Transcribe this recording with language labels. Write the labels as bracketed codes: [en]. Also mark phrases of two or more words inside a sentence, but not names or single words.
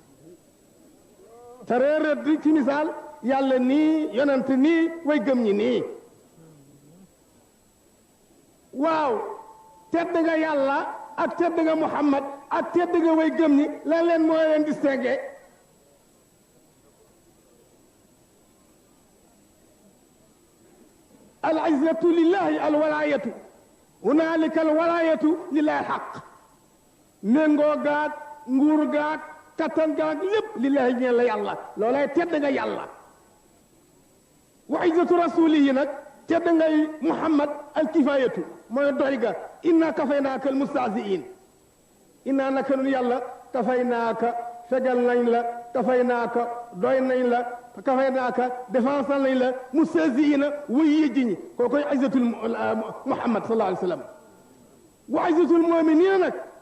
[wo] te reerët ci misaal yàlla nii yonent nii way gëm ñi nii waaw tedd nga yàlla ak tedd nga Muhammad ak tedd nga way gëm ñi lan leen moo leen distingué [ar] العزة لله الولاية هنالك الولاية لله الحق [wo] méngoo gaag nguur gaag kattan gaag lépp lillahi ñeel la yàlla loolay tedd nga yàlla [ar] وعزة رسوله [wo] nag tedd ngay muhammad alkifayatu mooy doy ga [ar] إنا كفيناك المستهزئين [wo] inna naka nun yàlla kafaynaaka fegal nañ la kafaynaaka doy nañ la kafaynaaka défensal nañ la mustahziina way yëjji ñi kookoy [ar] عزة محمد صلى الله عليه وسلم وعزة المؤمنين [wo] nag